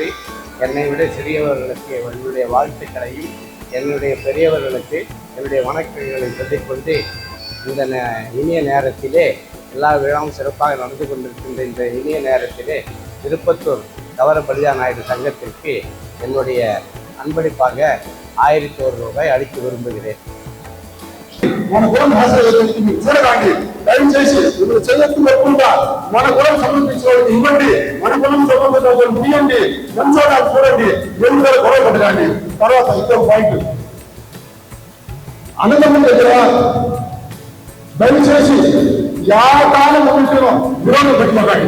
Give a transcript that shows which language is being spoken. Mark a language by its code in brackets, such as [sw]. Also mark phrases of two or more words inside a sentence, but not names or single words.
[ta] என்னை விட சிறியவர்களுக்கு என்னுடைய வாழ்த்துக்களையும் என்னுடைய பெரியவர்களுக்கு என்னுடைய வணக்கங்களை சொல்லிக்கொண்டு இந்த இனிய நேரத்திலே எல்லா விழாவும் சிறப்பாக நடந்து கொண்டிருக்கின்ற இந்த இனிய நேரத்திலே திருப்பத்தூர் தவற பலிதா நாயுடு சங்கத்திற்கு என்னுடைய அன்பளிப்பாக 1001 ரூபாய் அளிக்க விரும்புகிறேன். [te] మన కులం భాష చూడకండి, దయచేసి ఇప్పుడు చేయొద్దు పెట్టుకుంటా. మన కులం సంబంధించిన వాళ్ళకి ఇవ్వండి, మన కులం సంబంధించిన వాళ్ళకి ఇవ్వండి, మంచోడా చూడండి, ఎందుకు గొడవ పెట్టకండి. తర్వాత ఇంకొక పాయింట్, అన్నదమ్ముల దగ్గర దయచేసి యాకాలం ఉంటున్నాం విరోధం పెట్టుకోకండి.